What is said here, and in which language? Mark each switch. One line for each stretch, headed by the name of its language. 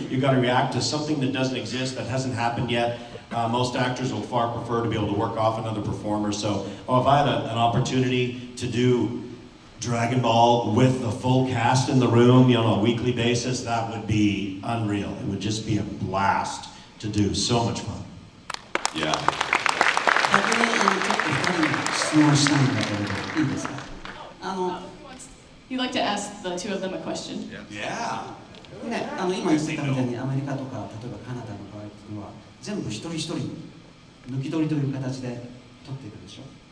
English: You've got to react to something that doesn't exist, that hasn't happened yet. Most actors will far prefer to be able to work off another performer. So, if I had an opportunity to do Dragon Ball with the full cast in the room, on a weekly basis, that would be unreal. It would just be a blast to do. So much fun. Yeah.
Japanese: 逆にちょっと2人に質問したいんだけれど、いいですか？
English: You'd like to ask the two of them a question? Yeah.
Japanese: ね、今言ってたみたいにアメリカとか例えばカナダの場合っていうのは全部一人一人抜き取りという形で取っていくでしょ。